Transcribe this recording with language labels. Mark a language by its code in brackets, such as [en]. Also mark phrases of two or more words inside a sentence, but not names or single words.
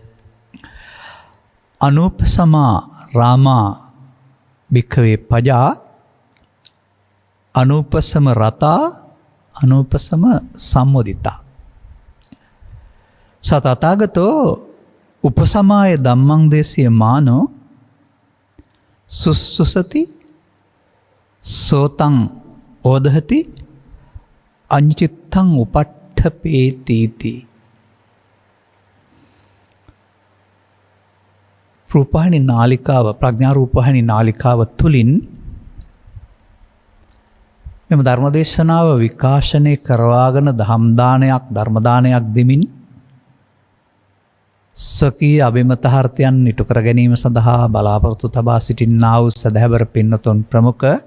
[pi] අනුපසමා රාමා භික්ඛවේ පජා අනුපසම රතා අනුපසම සම්මුදිතා සතතාගතෝ උපසමාය ධම්මං දේශිය මානෝ සුස්සුසති සෝතං ඕදහති අඤ්චිත්තං උපට්ඨපේතිති. [si] රූපවාහිනී නාලිකාව ප්‍රඥා රූපවාහිනී නාලිකාව තුලින් මෙම ධර්මදේශනාව විකාශනය කරවාගෙන දහම් දානයක් ධර්ම දානයක් දෙමින් සකී අභිමතාර්ථයන් ඉටු කර ගැනීම සඳහා බලාපොරොත්තු තබා සිටින්නා වූ සදහැවර පින්නතුන් ප්‍රමුඛ